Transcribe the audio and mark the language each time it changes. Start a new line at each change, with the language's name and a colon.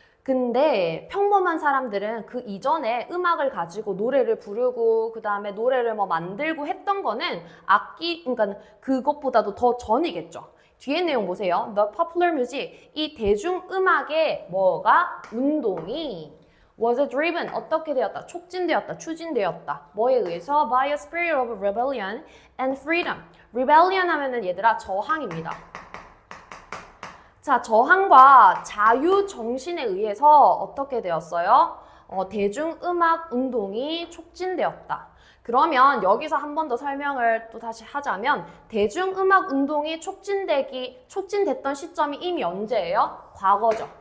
Korean: 근데 평범한 사람들은 그 이전에 음악을 가지고 노래를 부르고 그 다음에 노래를 만들고 했던 거는 그러니까 그것보다도 더 전이겠죠. 뒤에 내용 보세요.
English: The popular music,
Korean: 이 대중음악의 운동이
English: was driven,
Korean: 어떻게 되었다? 촉진되었다, 추진되었다. 뭐에 의해서?
English: By a spirit of rebellion and freedom.
Korean: rebellion 하면은 얘들아 저항입니다. 자, 저항과 자유 정신에 의해서 어떻게 되었어요? 대중음악 운동이 촉진되었다. 그러면 여기서 한 번 더 설명을 또 다시 하자면 대중음악 운동이 촉진됐던 시점이 이미 언제예요? 과거죠.